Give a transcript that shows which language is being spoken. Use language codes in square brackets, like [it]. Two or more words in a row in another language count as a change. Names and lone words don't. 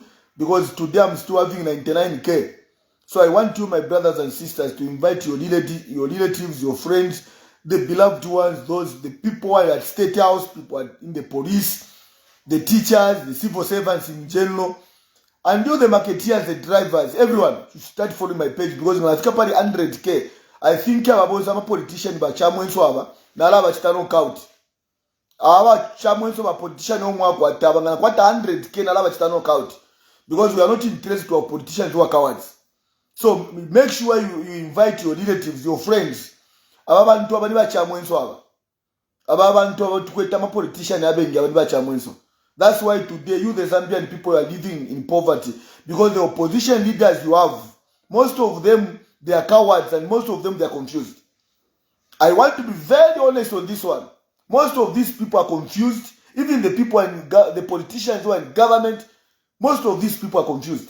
[en] Because today I'm still having 99K. So I want you, my brothers and sisters, to invite your relatives, your friends, the beloved ones, the people who are at State House, people in the police, the teachers, the civil servants in general, and you, the marketeers, the drivers, everyone should start following my page because when I think about 100K, I think I'm a politician, but [bem] nala bachita [en] out. [bem] Aba chamwenso ba politician omwako atabanga kwata 100K nala bachita out. [en] Because we are not interested to our politicians who are cowards. So make sure you invite your relatives, your friends. [bem] Ababantu abali bachamwenso aba. Ababantu abatukweta ma politician abengi abali bachamwenso. [en] That's why today you, the Zambian people, are living in poverty. Because the opposition leaders you have, most of them, they are cowards and most of them, they are confused. I want to be very honest on this one. Most of these people are confused. Even the people and the politicians who are in government, most of these people are confused.